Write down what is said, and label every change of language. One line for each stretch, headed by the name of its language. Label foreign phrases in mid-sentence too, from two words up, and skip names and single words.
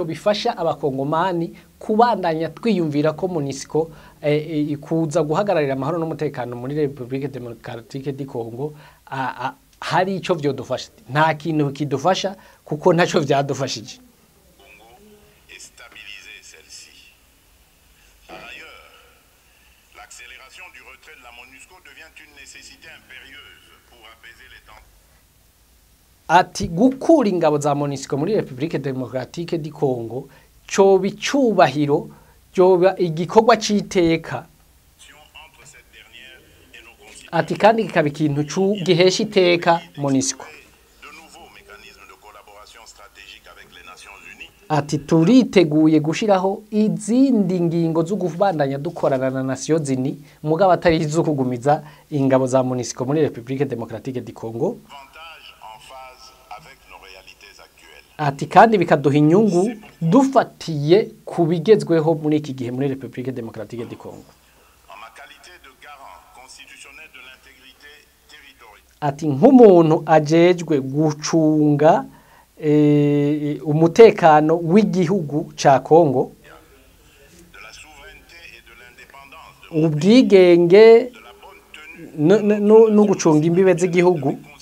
Rundi: bifasha abakongomani kubandanya twiyumvira ko MONUSCO kuza guhagararira amahoro n'umutekano muri République démocratique du Congo hari ico vyodufasha. Nta kintu kidufasha kuko ntacyo vyadufashije. Ati gukura ingabo za MONUSCO muri République démocratique du Congo cyo bicubahiro cyo igikorwa citeka. Ati kandi kikaba ikintu gihesha iteka MONUSCO. Ati turiteguye gushiraho izindi ngingo zo kubandanya dukorana na Nations Unies mugabo atari zo kugumiza ingabo za MONUSCO muri République démocratique du Congo. Ati kandi bikaduha inyungu dufatiye kubigezweho muri iki gihe muri République démocratique du Congo. Ati nk'umuntu ajejwe gucunga umutekano w'igihugu ca Congo, ubwigenge no gucunga imbibe z'igihugu.